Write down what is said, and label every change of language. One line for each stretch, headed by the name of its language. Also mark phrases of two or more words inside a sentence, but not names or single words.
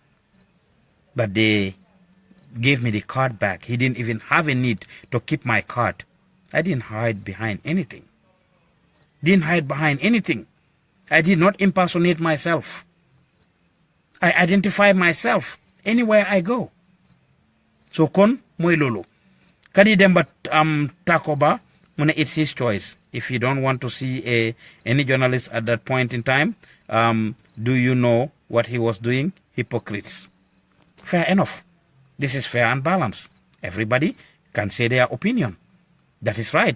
English: But they gave me the card back. He didn't even have a need to keep my card. I didn't hide behind anything. Didn't hide behind anything. I did not impersonate myself. I identify myself anywhere I go.
Wolof: So kon moy lolo. Kadi demba takoba mune
English: it's his choice. If you don't want to see any journalist at that point in time, do you know what he was doing? Hypocrites. Fair enough. This is fair and balanced. Everybody can say their opinion. That is right.